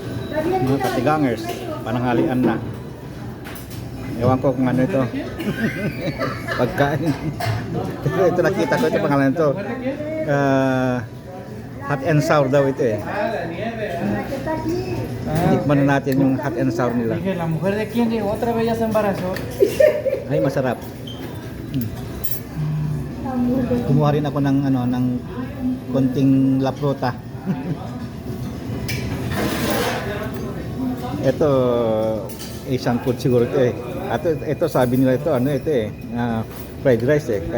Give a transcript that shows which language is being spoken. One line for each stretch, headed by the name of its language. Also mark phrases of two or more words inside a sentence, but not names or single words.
Filipino: Mga katigangers, pananghalian na. Ewan ko kung ano ito. Pagkain. Ito nakita ko, ito pangalan ito.
English: Hot and sour
Filipino: daw ito eh. Tikman na natin yung
English: hot and sour
Filipino: nila.
Spanish: Dije, la mujer de quién llegó otra vez ya se embarazó.
Filipino: Ay, masarap. Kumuha rin ako ng ano, ng konting laprota. Ito
English: Asian food
Filipino: siguro ito eh. At ito sabi nila ito ano ito eh,
English: fried rice
Filipino: eh.